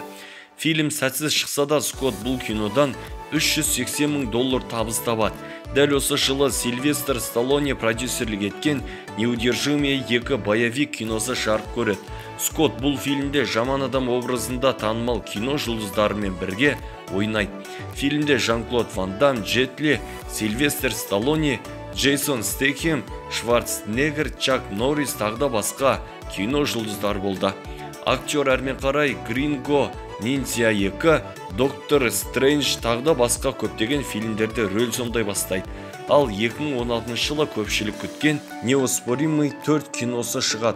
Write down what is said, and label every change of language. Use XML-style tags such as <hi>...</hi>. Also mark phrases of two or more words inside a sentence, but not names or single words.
<kk>Фильм сәтсіз шықса да, Скотт бұл кинодан $380,000 табыс табады. Дәл осы жылы Сильвестр Сталлоне продюсерлік еткен «Неудержимые 2» боевик киносы жарық көреді. Скотт бұл фильмде жаман адам образында танымал кино жұлдыздарымен бірге ойнайды. Фильмде Жан-Клод Ван Дам, Джет Ли, Сильвестр Сталлоне, Джейсон Стэтхэм, Шварценеггер, Чак Норрис тағы да басқа кино жұлдыздар болды. Актер әрмен қарай Гринго, Ниндзя 2, Доктор Стрэндж тағы да басқа көптеген фильмдерде рөл сомдай бастайды. Ал 2016 жылы көпшілік күткен Неоспоримый 4 киносы шығады.</kk>